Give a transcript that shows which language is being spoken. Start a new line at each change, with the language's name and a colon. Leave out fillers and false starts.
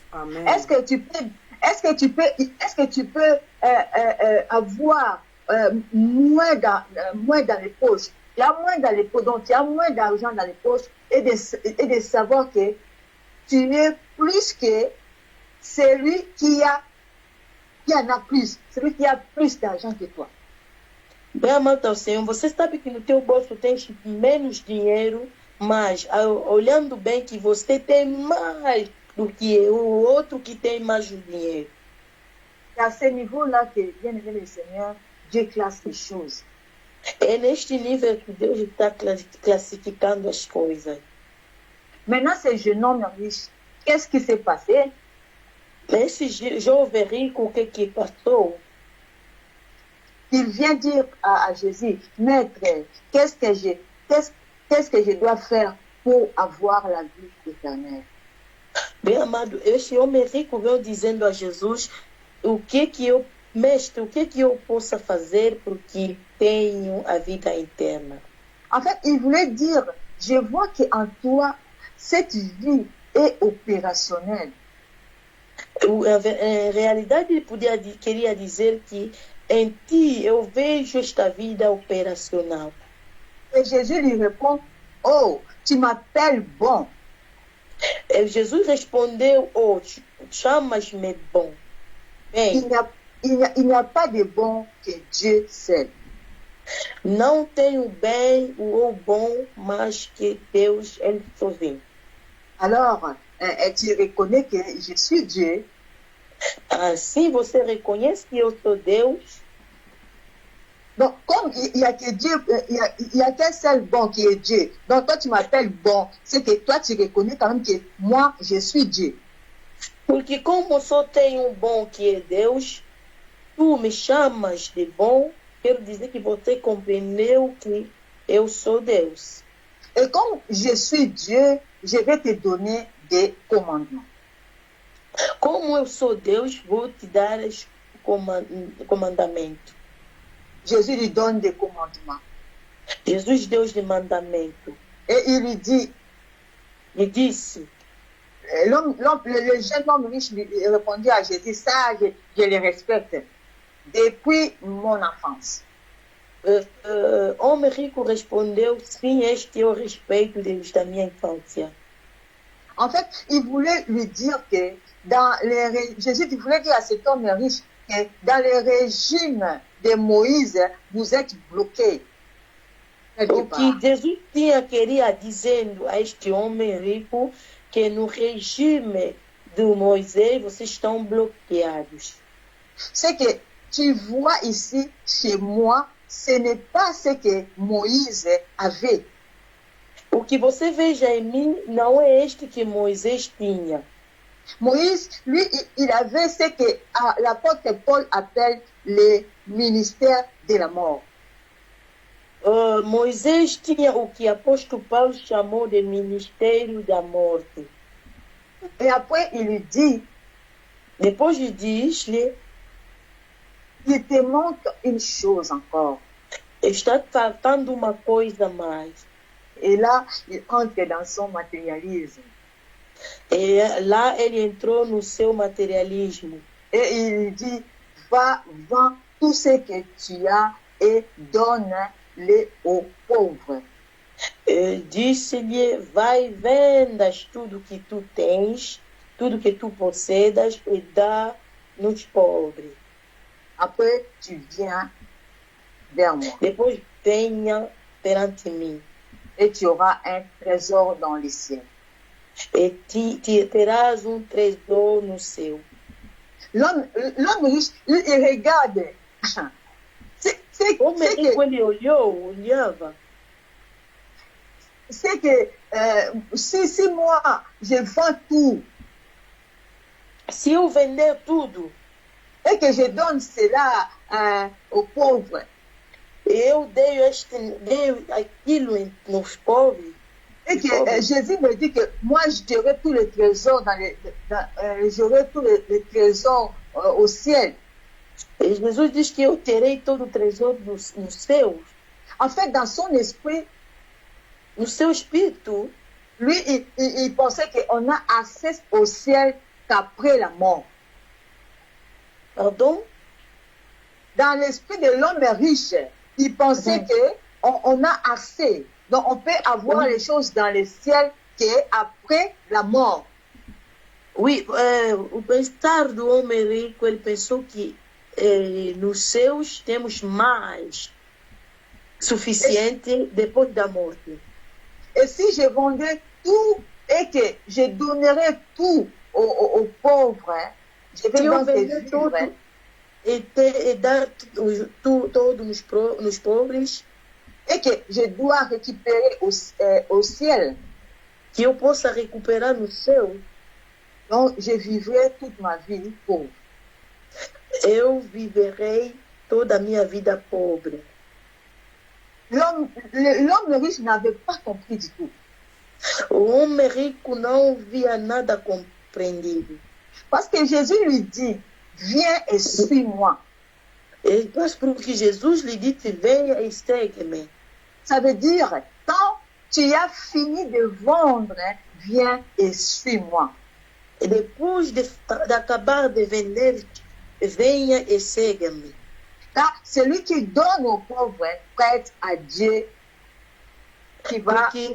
French: Amen. Est-ce que tu peux avoir moins dans les poches? Il y a moins dans les poches, donc il y a moins d'argent dans les poches, et de savoir que tu es plus que celui qui en a plus, celui qui a plus d'argent que toi.
Portuguese: Bem, amado ao Senhor, você sabe que no teu bolso tens menos dinheiro, mas olhando bem que você tem mais do que o outro que tem mais dinheiro.
French: C'est à ce niveau-là que, bien aimé le Seigneur, Dieu classe les choses.
Portuguese: É neste nível que Deus está classificando as coisas.
French: Maintenant, ce jeune homme riche, qu'est-ce qui s'est passé?
Portuguese: Esse jovem rico, o que passou?
French: Il vient dire à Jésus, Maître, qu'est-ce que je dois faire pour avoir la vie éternelle?
Portuguese: Bem, amado, este homem rico veio dizendo a Jesus, Mestre, o que eu possa fazer porque tenho a vida eterna?
French: En fait, il voulait dire, je vois qu'en toi, cette vie est opérationnelle.
Portuguese: Em realidade, ele queria dizer que em ti eu vejo esta vida operacional.
French: Et Jésus lui répond, oh, tu m'appelles bon.
Portuguese: E Jesus respondeu, oh, chamas-me bom. Bem,
French: il n'y a pas de bon que Dieu seul.
Portuguese: Não tem o bem ou o bom, mas que Deus, ele sozinho.
French: Alors, tu reconnais que je suis Dieu.
Portuguese: Assim você reconhece que eu sou Deus.
French: Donc, comme il y a que Dieu, il y a qu'un seul bon qui est Dieu. Donc, toi, tu m'appelles bon. C'est que toi, tu reconnais quand même que moi, je suis Dieu.
Portuguese: Porque como só tem um bom que é Deus, tu me chamas de bom, quero dizer que você compreendeu que eu sou Deus.
French: Et comme je suis Dieu, je vais te donner des commandements.
Portuguese: Como eu sou Deus, vou te dar os comandamentos.
French: Jésus lui donne des commandements.
Portuguese: Jesus deu os mandamentos.
French: Et il lui dit,
Portuguese: Me disse,
French: le jeune homme riche lui répondit à Jésus, ça, je le respecte depuis mon enfance.
Portuguese: Homem rico respondeu, sim, este eu respeito desde a minha infância.
French: En fait, il voulait lui dire que Jésus voulait dire à cet homme riche que dans le régime de Moïse, vous êtes bloqué.
Portuguese: O que Jesus queria dizendo a este homem rico que no regime de Moisés vocês estão bloqueados.
French: C'est que tu vois ici, chez moi, ce n'est pas ce que Moïse avait.
Portuguese: O que você veja em mim não é este que Moisés tinha.
French: Moïse, lui, il avait ce que l'apôtre Paul appelle le ministère de la mort.
Portuguese: Moisés tinha o que apóstolo Paulo chamou de ministério da morte.
French: Et après, il lui dit,
Portuguese: Depois diz-lhe,
French: il te manque une chose encore.
Portuguese: está faltando uma coisa mais.
French: Et là, il entre dans son matérialisme.
Portuguese: E lá ele entrou no seu materialismo.
French: Et il lui dit, va, vends tout ce que tu as et donne-le aux pauvres.
Portuguese: Disse-lhe, vai, vendas tudo que tu tens, tudo que tu possedas e dá nos pobres.
French: Après, tu viens vers moi.
Portuguese: Depois venha perante mim.
French: Et tu auras un trésor dans les cieux.
Portuguese: E terás trésor no céu.
French: L'homme riche, lui, il regarde.
Portuguese: Como ele olhava.
French: C'est que si moi, je vends tout,
Portuguese: se eu vender tudo,
French: et que je donne cela aux pauvres,
Portuguese: eu dei aquilo nos pobres,
French: et que Jésus me dit que moi, j'aurai tous les trésors j'aurai tous les trésors au ciel.
Portuguese: Et Jesus diz que eu terei todo o tesouro no céu.
French: En fait, dans son esprit,
Portuguese: no seu espírito,
French: lui, il pensait qu'on a accès au ciel qu'après la mort. Pardon? Dans l'esprit de l'homme riche, il pensait qu'on a accès. Donc, on peut avoir les choses dans le ciel qu'après la mort.
Portuguese: Oui, o pensar do homem rico, ele pensou que nos céus temos mais suficiente depois da morte.
French: Et si je vendais tout et que je donnerais tout aux pauvres, je vais donc vivre.
Portuguese: E dar todo nos pobres.
French: Et que je dois récupérer au ciel.
Portuguese: Que eu possa recuperar no céu.
French: Donc, je vivrai toute ma vie pauvre.
Portuguese: Eu viverei toda a minha vida pobre.
French: L'homme riche n'avait pas compris du tout.
Portuguese: O homem rico não via nada compreendido.
French: Parce que Jésus lui dit, viens et suis-moi.
Portuguese: Et parce que Jesus lhe dit, venha e segue-me.
French: Ça veut dire, quand tu as fini de vendre, viens et suis-moi.
Portuguese: E depois d'acabar de vender, venha e segue-me.
French: Car celui qui donne aux pauvres prête à Dieu qui va